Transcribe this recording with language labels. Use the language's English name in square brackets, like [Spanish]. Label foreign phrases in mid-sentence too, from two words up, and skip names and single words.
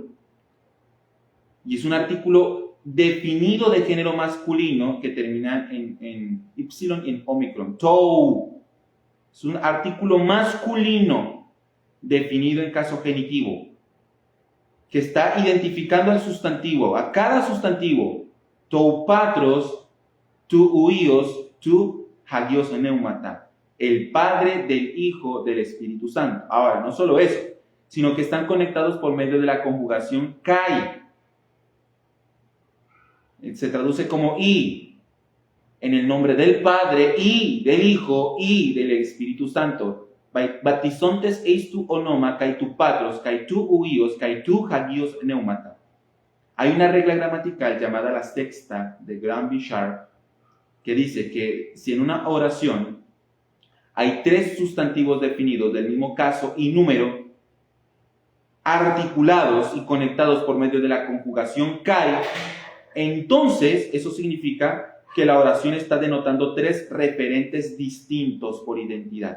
[Spanish] Y es un artículo definido de género masculino que termina en y en omicron. Tou. Es un artículo masculino definido en caso genitivo que está identificando al sustantivo, a cada sustantivo. [Greek] τοῦ πατρὸς, τοῦ υἱοῦ, τοῦ ἁγίου πνεύματος, [Spanish] el Padre, del Hijo, del Espíritu Santo. Ahora, no solo eso, sino que están conectados por medio de la conjugación kai. Se traduce como y, en el nombre del Padre, y del Hijo, y del Espíritu Santo. [Greek] βαπτίζοντες εἰς τὸ ὄνομα, καὶ τοῦ πατρὸς, καὶ τοῦ υἱοῦ, καὶ τοῦ ἁγίου πνεύματος. [Spanish] Hay una regla gramatical llamada la sexta de Graham-Bishar, que dice que si en una oración hay 3 sustantivos definidos del mismo caso y número, articulados y conectados por medio de la conjugación kai, entonces eso significa que la oración está denotando 3 referentes distintos por identidad.